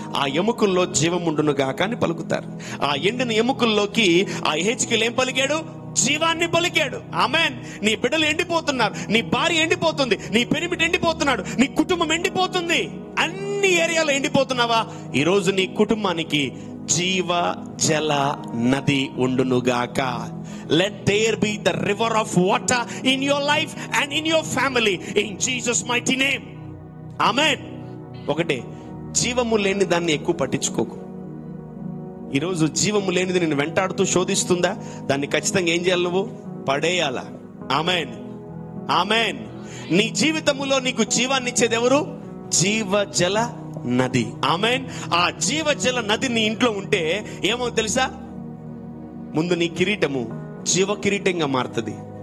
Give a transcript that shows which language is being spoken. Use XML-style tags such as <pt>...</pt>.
<te>ఆ ఎముకల్లో జీవం ఉండును గాక అని పలుకుతారు. ఆ ఎండిన ఎముకల్లోకి ఆ హెచ్కేల్ ఏం పలికాడు? జీవాన్ని పలికాడు. ఆమేన్. నీ బిడ్డలు ఎండిపోతున్నారు, నీ భార్య ఎండిపోతుంది, నీ పెనిమిటి ఎండిపోతున్నాడు, నీ కుటుంబం ఎండిపోతుంది, అన్ని ఏరియాలో ఎండిపోతున్నావా? ఈరోజు నీ కుటుంబానికి జీవ జల నది ఉండునుగాక.</te> <en>Let there be the river of water in your life and in your family in Jesus mighty name. Amen.</en> <te>ఒకటే, జీవము లేని దాన్ని ఎక్కువ పట్టించుకోకు. ఈరోజు జీవము లేనిది నేను వెంటాడుతూ శోధిస్తుందా? దాన్ని ఖచ్చితంగా ఏం చేయాలి? నువ్వు పడేయాలా. Amen, amen. నీ జీవితములో నీకు జీవాన్ని ఇచ్చేది ఎవరు? జీవజల నది. ఆమేన్. ఆ జీవజల నది నీ ఇంట్లో ఉంటే ఏమో తెలుసా, ముందు నీ కిరీటము జీవ కిరీటంగా మారుతుంది.</te>